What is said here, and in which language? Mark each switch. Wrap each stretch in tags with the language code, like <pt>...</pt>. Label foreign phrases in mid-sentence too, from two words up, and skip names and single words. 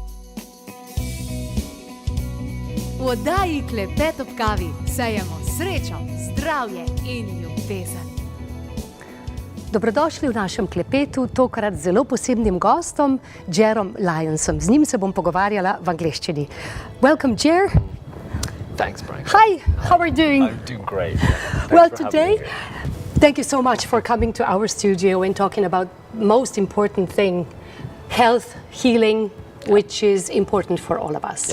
<sl>V oddaji Klepet ob kavi sejemo srečo, zdravje in ljubezen. Dobrodošli v našem klepetu, tokrat z zelo posebnim gostom, Gerom Lyonsom. Z njim se bom pogovarjala v angleščini.</sl> <en>Welcome, Ger. Thanks, Brian. Hi, how are you doing? I'm doing great. Thanks Well, for having today, me here. thank you so much for coming to our studio and talking about most important thing, health, healing, which is important for all of us.</en>